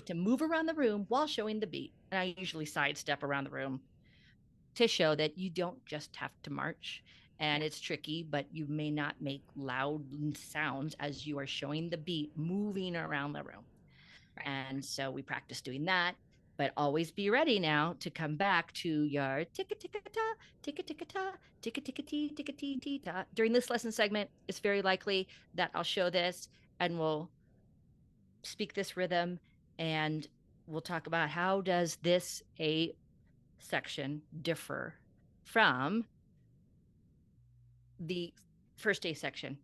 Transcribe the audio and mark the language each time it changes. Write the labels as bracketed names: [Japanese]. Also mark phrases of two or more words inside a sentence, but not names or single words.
[English] get to move around the room while showing the beat. And I usually sidestep around the room to show that you don't just have to march. yeah, And it's tricky, but you may not make loud sounds as you are showing the beat moving around the room. right. And so we practice doing that. But always be ready now to come back to your ticka ticka ta, ticka ticka ta, ticka ticka tee, ticka tee tee ta. During this lesson segment, it's very likely that I'll show this and we'll speak this rhythm, and we'll talk about how does this A section differ from the first A section.